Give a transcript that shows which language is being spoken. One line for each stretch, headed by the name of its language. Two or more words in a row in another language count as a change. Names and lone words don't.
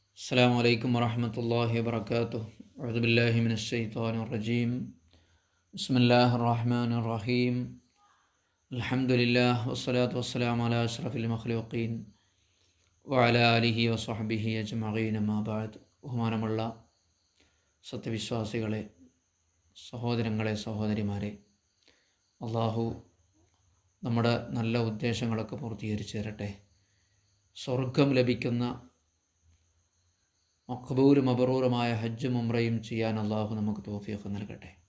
Arabic: السلام عليكم ورحمة الله وبركاته. أعوذ بالله من الشيطان الرجيم. بسم الله الرحمن الرحيم. الحمد لله والصلاة والسلام على أشرف المخلوقين وعلى آله وصحبه أجمعين ما بعد.
Malayalam: ബഹുമാനമുള്ള സത്യവിശ്വാസികളെ, സഹോദരങ്ങളെ, സഹോദരിമാരെ, അള്ളാഹു നമ്മുടെ നല്ല ഉദ്ദേശങ്ങളൊക്കെ പൂർത്തീകരിച്ചു തരട്ടെ. സ്വർഗം ലഭിക്കുന്ന മഖ്ബൂലും മബ്റൂറുമായ ഹജ്ജും ഉംറയും ചെയ്യാൻ അള്ളാഹു നമുക്ക് തൗഫീഖ് നൽകട്ടെ.